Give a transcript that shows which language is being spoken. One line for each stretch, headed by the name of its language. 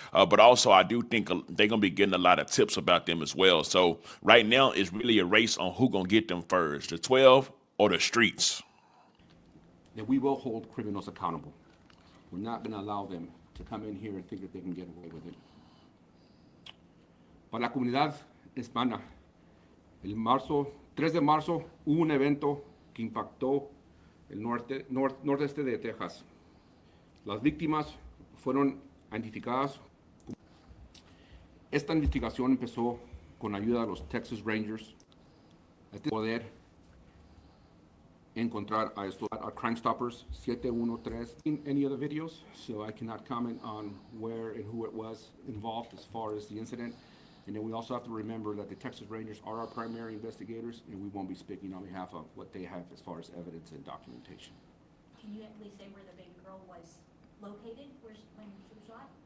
English: But also I do think they're going to be getting a lot of tips about them as well. So right now it's really a race on who going to get them first, the 12 or the streets. That we will hold criminals accountable. We're not going to allow them to come in here and think that they can get away with it.
Spanish: Para la comunidad hispana, el 3 de marzo hubo un evento que impactó el nordeste de Texas. Las víctimas fueron identificadas. Esta investigación empezó con ayuda de los Texas Rangers poder encontrar a Crime Stoppers 713.
English: In any other videos, so I cannot comment on where and who it was involved as far as the incident. And then we also have to remember that the Texas Rangers are our primary investigators, and we won't be speaking on behalf of what they have as far as evidence and documentation. Can you at least say where the baby girl was located, when she was shot?